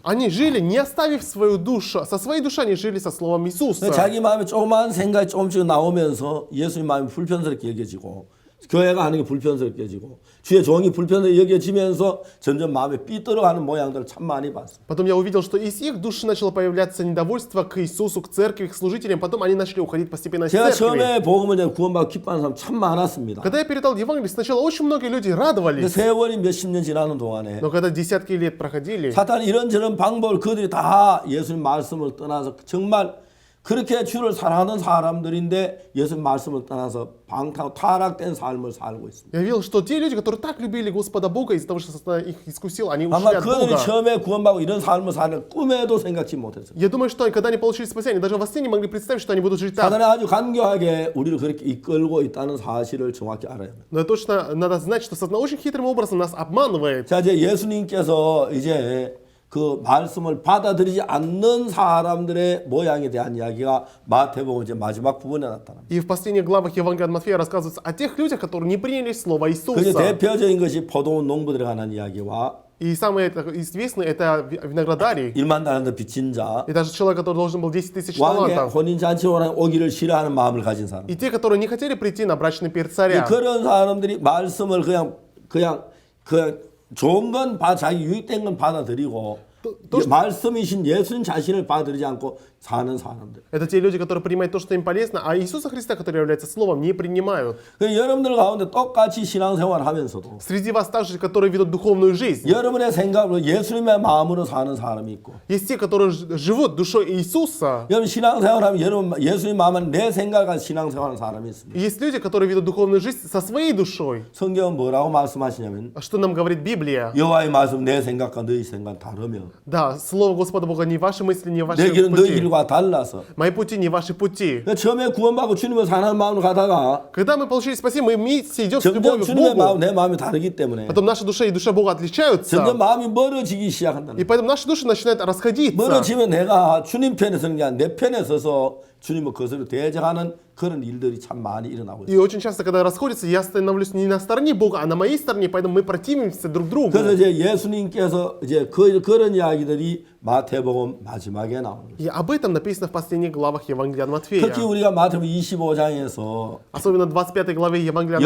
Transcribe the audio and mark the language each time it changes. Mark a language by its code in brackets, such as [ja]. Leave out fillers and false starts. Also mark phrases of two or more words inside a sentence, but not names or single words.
[ru] Они жили, не оставив свою душу. Со своей душой они жили со словом Иисуса. [ko] 자기 마음에 조그마한 생각이 조금씩 나오면서 예수님 마음이 불편스럽게 여겨지고 교회가 하는 게 불편스럽게 여겨지고 주의 종이 불편스럽게 여겨지면서 점점 마음에 삐뚤어가는 모양들을 참 많이 봤습니다. [ru] Потом я увидел, что из их души начало появляться недовольство к Иисусу, к церкви, к служителям. Потом они начали уходить постепенно из [ko] 제가 [ru] церкви. [ko] 처음에 복음을 이제 구원받고 기뻐하는 사람 참 많았습니다. [ru] Когда я передал Евангелие, сначала очень многие люди [ko] 근데 [ru] радовались. [ko] 세월이 몇십 년 지나는 동안에 [ru] Но когда десятки лет проходили, [ko] 사탄이 이런저런 방법을 그들이 다 예수님 말씀을 떠나서 정말 그렇게 주를 사랑하는 사람들인데 예수님 말씀을 떠나서 방탕하고 타락된 삶을 살고 있습니다. [ru] я видел, что те люди, которые так любили Господа Бога, из-за того, что Сатана их искусил, они ушли [ko] 아마 [ru] от [ko] 그들이 [ru] Бога. [ko] 처음에 구원받고 이런 삶을 사는 꿈에도 생각지 못했어요. [ru] Я думаю, что когда они получили спасение, даже во сне не могли представить, что они будут жить так. [ko] 사단이 아주 간교하게 우리를 그렇게 이끌고 있다는 사실을 정확히 알아야 합니다. [ru] Но точно надо знать, что Сатана очень хитрым образом нас обманывает. [ko] 자, 이제 예수님께서 이제 그 말씀을 받아들이지 않는 사람들의 모양에 대한 이야기가 마태복음 이제 마지막 부분에 나타납니다. [ru] И в последних главах Евангелия от Матфея рассказывается о тех людях, которые не приняли Слово [ko] 그게 [ru] Иисуса. [ko] 대표적인 것이 포도원 농부들에 관한 이야기와 [ru] И самое известное это виноградарий. [ko] 1만 달란트 빚진 자, [ru] И даже человек, который должен был 10 тысяч [ko] 왕의 [ru] талантов. [ko] 혼인잔치에 오기를 싫어하는 마음을 가진 사람. [ru] И те, которые не хотели прийти на брачный пир царя. [ko] 그런 사람들이 말씀을 그냥 좋은 건 자기 유익된 건 받아들이고 말씀이신 예수님 자신을 받아들이지 않고 사는 사람들. [ru] Это те люди, которые принимают то, что им полезно, а Иисуса Христа, который является Словом, не принимают. [ko] 여러분들 가운데 똑같이 신앙생활 하면서도 [ru] Среди вас также, которые ведут духовную жизнь. [ko] 여러분의 생각으로 예수님의 마음으로 사는 사람이 있고 [ru] Есть те, которые живут душой Иисуса. [ko] 여러분 신앙생활하면 여러분 예수님 마음은 내 생각을 신앙생활하는 사람이 있습니다. [ru] И есть люди, которые ведут духовную жизнь со своей душой. [ko] 성경은 뭐라고 말씀하시냐면 [ru] А что нам говорит Библия? [ko] 여호와의 말씀 내 생각과 너희 생각 다르며 [ru] Да, Слово Господа Бога не ваши мысли, не ваши [ko] 내 길은 너희 [ru] пути. [ko] 길과 달라서 [ru] Мои пути не ваши пути. [ko] 처음에 구원받고 주님을 사랑하는 마음으로 가다가 [ru] Когда мы получили спасение, мы вместе идем с [ko] 점점 [ru] любовью к [ko] 주님의 마음, [ru] Богу. [ko] 내 마음이 다르기 때문에 [ru] Потом наша душа и душа Бога [ko] 점점 [ru] отличаются. [ko] 마음이 멀어지기 시작한다는 [ru] И поэтому наши души начинают расходиться. [ko] 멀어지면 내가 주님 편에 서는 게 아니라 내 편에 서서 주님을 거스려 대적하는 그런 일들이 참 많이 일어나고 [ru] И [ko] 있어요. [ru] очень часто, когда расходятся, я становлюсь не на стороне Бога, а на моей стороне, поэтому мы противимся друг другу. [ko] 그래서 이제 예수님께서 이제 그런 이야기들이 마태복음 마지막에 나오는 거예요. [ru] И об этом написано в последних главах Евангелия от Матфея. [ko] 특히 우리가 마태복음 25장에서 [ru] Особенно в 25 главе Евангелия от